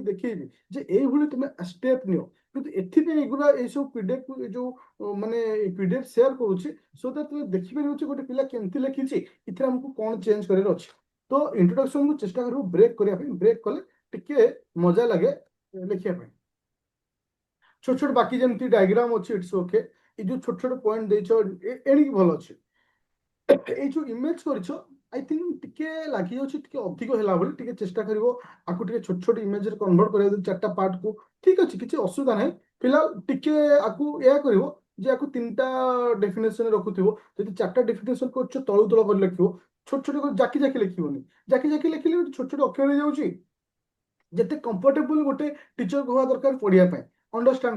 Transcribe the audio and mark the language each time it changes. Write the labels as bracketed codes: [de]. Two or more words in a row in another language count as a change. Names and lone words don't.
[or] ଦେଖେଇବି ଯେ ଏଇଭଳି ତୁମେ ଷ୍ଟେପ ନିଅ କିନ୍ତୁ ଏଥିପାଇଁ ଏଗୁଡ଼ା ଏଇସବୁ ପିଡିଏଫ ଏ ଯୋଉ ମାନେ ପିଡିଏଫ ସେୟାର କରୁଛି [en] so that [or] ତୁମେ ଦେଖିପାରିବ ଯେ ଗୋଟେ ପିଲା କେମିତି ଲେଖିଛି ଏଥିରେ ଆମକୁ କଣ ଚେଞ୍ଜ କରିବାର ଅଛି ତ ଇଣ୍ଟ୍ରୋଡକ୍ସନକୁ ଚେଷ୍ଟା କରିବ ବ୍ରେକ୍ କରିବା ପାଇଁ ବ୍ରେକ୍ କଲେ ଟିକେ ମଜା ଲାଗେ ଲେଖିବା ପାଇଁ ଛୋଟ ଛୋଟ ବାକି ଯେମିତି ଡାଇଗ୍ରାମ ଅଛି [en] it's okay [or] ଏଇ ଯେ ଛୋଟ ଛୋଟ ପଏଣ୍ଟ ଦେଇଛ ଏଣିକି ଭଲ ଅଛି এই ଯୋଉ ଇମେଜ କରିଛ [en] I think [or] ଟିକେ ଲାଗିଯାଉଛି ଟିକେ ଅଧିକ ହେଲା ଭଳି ଟିକେ ଚେଷ୍ଟା କରିବ ଆକୁ ଟିକେ ଛୋଟ ଛୋଟ ଇମେଜରେ କନଭର୍ଟ କରିବା ଚାରିଟା ପାର୍ଟକୁ ଠିକ ଅଛି କିଛି ଅସୁବିଧା ନାହିଁ ଫିଲହାଲ ଟିକେ ଆକୁ ଏୟା କରିବ ଯେ ଆକୁ ତିନିଟା ଡେଫିନେସନ ରଖୁଥିବ ଯଦି ଚାରିଟା ଡେଫିନେସନ କରୁଛ ତଳୁ ତଳ କରି ଲେଖିବ ଛୋଟ ଛୋଟ କରି ଜାକି ଜାକି ଲେଖିବନି ଜାକି ଜାକି ଲେଖିଲେ ଛୋଟ ଛୋଟ ଅକ୍ଷର ହେଇଯାଉଛି ଯେତେ କମ୍ଫର୍ଟେବଲ ଗୋଟେ ଟିଚର ହବା ଦରକାର ପଢିବା ପାଇଁ ଅଣ୍ଡରଷ୍ଟାଣ୍ଡ